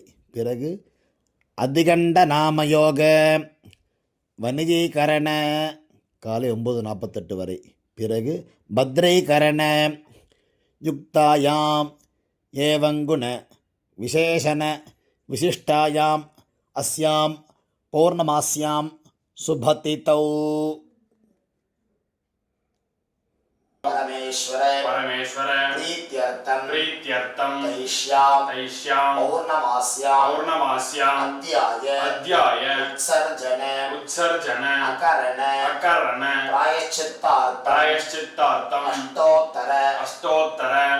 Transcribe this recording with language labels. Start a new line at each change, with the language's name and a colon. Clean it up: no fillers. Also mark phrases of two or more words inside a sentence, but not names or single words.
Tamil: பிறகு
Sanskrit: अतिगण्ड नामयोग वणिजकरण
Tamil: காலை 9:48 வரை.
Sanskrit: பிறகு भद्रकरण युक्तायाम् एवंगुण विशेषण विशिष्टायाम् अस्याम् पौर्णमास्याम् शुभतिथौ. परमेश्वर प्रीत्यर्थं तैष्यां पौर्णमास्यां अध्याय उत्सर्जन अकरण प्रायश्चित्तार्थं अष्टोत्तर